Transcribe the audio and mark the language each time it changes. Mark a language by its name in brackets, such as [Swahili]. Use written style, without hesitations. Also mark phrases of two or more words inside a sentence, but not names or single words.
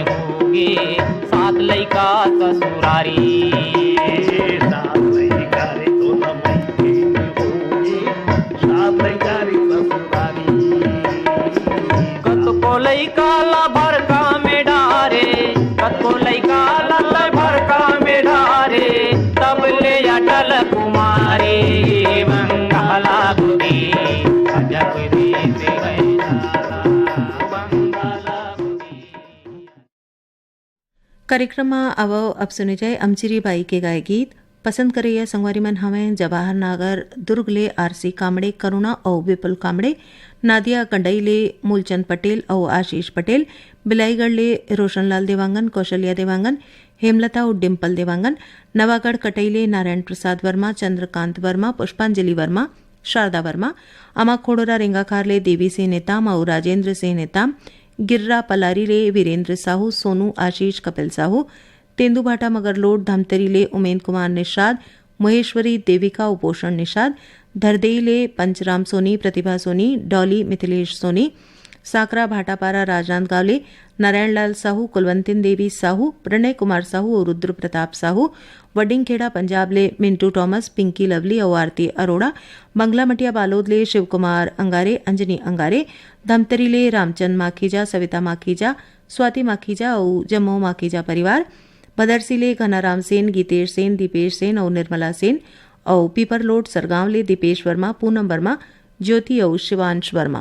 [Chhattisgarhi] होगे, सात लइका ससुरारी, सात लइका रे तोला मैके में होगे, सात लइका रे ससुरारी। कतको लइका ला भरका में डारे, कतको लइका ला भरका में डारे, तब ले अटल कुमारी बंगाला गोदी अजब देश कार्यक्रम में अब सुने जाए अमचिरी बाई के गाय गीत। पसंद करे यह संगवारी मन हमें जवाहर नागर दुर्ग ले आरसी कामड़े, करुणा और विपुल कामड़े, नादिया कंडई ले मूलचंद पटेल और आशीष पटेल, बिलाईगढ़ ले रोशनलाल देवांगन, कौशल्या देवांगन, हेमलता और डिम्पल देवांगन, नवागढ़ कटई ले नारायण प्रसाद वर्मा, चंद्रकांत वर्मा, पुष्पांजलि वर्मा, शारदा वर्मा, अमा खोड़ोरा रेंगाखार ले देवी सिंह नेताम और राजेंद्र सिंह नेताम, गिर्रा पलारी ले वीरेंद्र साहू, सोनू आशीष कपिल साहू, तेंदुभाटा मगरलोड धमतरी ले उमेंद्र कुमार निषाद, महेश्वरी देविका उपोषण निषाद, धरदेई ले पंचराम सोनी, प्रतिभा सोनी, डॉली मिथिलेश सोनी, साकरा भाटापारा राजनांदगांव ले नारायणलाल साहू, कुलवंतिन देवी साहू, प्रणय कुमार साहू और रुद्र प्रताप साहू, वडिंगखेड़ा पंजाब ले मिंटू टॉमस, पिंकी लवली और आरती अरोड़ा, बंगला मटिया बालोद ले शिव कुमार अंगारे, अंजनी अंगारे, धमतरी ले रामचंद माखीजा, सविता माखीजा, स्वाति माखीजा और जम्मू माखीजा परिवार, भदरसी ले घनाराम सेन, गीतेश सेन, दीपेश सेन और निर्मला सेन और पीपरलोड सरगांव ले दीपेश वर्मा, पूनम वर्मा, ज्योति और शिवांश वर्मा।